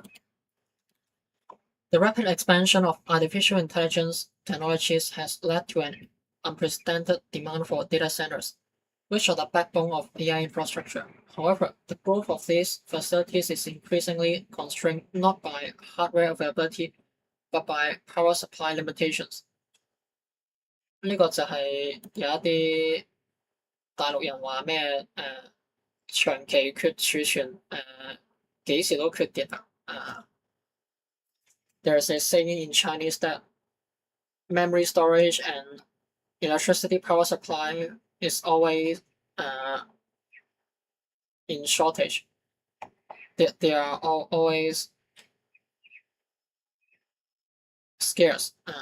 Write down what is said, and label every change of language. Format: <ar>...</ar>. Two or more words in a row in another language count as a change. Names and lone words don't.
<en>The rapid expansion of artificial intelligence technologies has led to an unprecedented demand for data centers, which are the backbone of AI infrastructure. However, the growth of these facilities is increasingly constrained not by hardware availability, but by power supply limitations.</en> <yue>呢個就係有一啲大陸人話咩長期缺儲存幾時都缺電啊</yue> <en>there's a saying in Chinese that memory storage and electricity power supply is always in shortage. They are always scarce.</en>